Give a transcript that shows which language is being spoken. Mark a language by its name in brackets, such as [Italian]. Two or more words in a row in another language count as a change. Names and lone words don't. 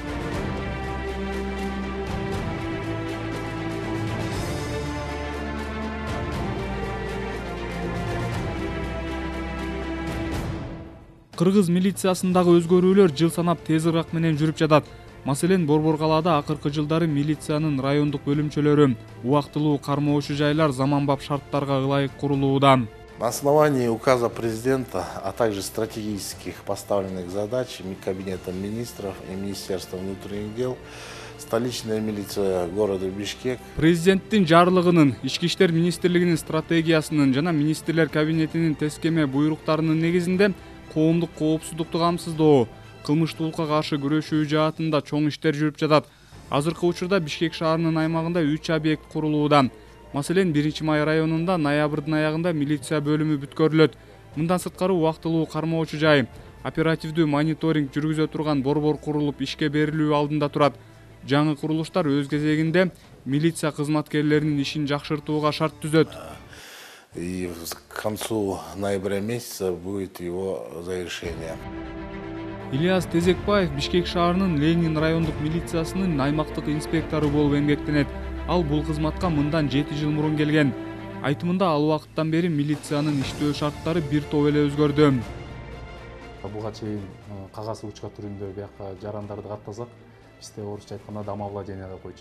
[Kyrgyz] Кыргыз милициясындагы өзгөрүүлөр жыл санап тез ыргак менен жүрүп жатат. Маселен, Борбор калаада акыркы жылдары милициянын райондук бөлүмчөлөрү, убактылуу кармоочу жайлар заманбап шарттарга ылайык курулууда. [Russian] На основании указа президента, а также стратегических поставленных задач Кабинетом министров и Министерства внутренних дел, столичная милиция города Бишкек. [Kyrgyz] Президенттин жарлыгынын, Ички иштер министрлигинин стратегиясынын жана министрлер кабинетинин тескеме буйруктарынын негизинде коомдук коопсуздукту камсыздоо, кылмыштуулукка каршы күрөшүү жаатында чоң иштер жүрүп жатат. Азыркы учурда Бишкек шаарынын аймагында 3 объект курулууда. Маселен, 1-Май районунда ноябрдын аягында милиция бөлүмү бүткөрүлөт. Мындан сырткары убактылуу кармоочу жай, оперативдүү мониторинг жүргүзө турган борбор курулуп ишке берилүү алдында турат. Жаңы курулуштар өз кезегинде милиция кызматкерлеринин ишин жакшыртууга шарт түзөт. [Russian] И к концу ноября месяца будет его завершение. [Kyrgyz] Ильяс Тезекбаев Бишкек шаарынын Ленин райондук милициясынын аймактык инспектору болуп эмгектенет. Ал бул кызматка мындан 7 жыл мурун келген. Айтымында ал убакыттан бери милициянын иштөө шарттары бир топ эле өзгөрдү. Буга чейин кагаз ручка түрүндө бияка жарандарды каттасак, бизде орусча айтканда домовладение деп койчу.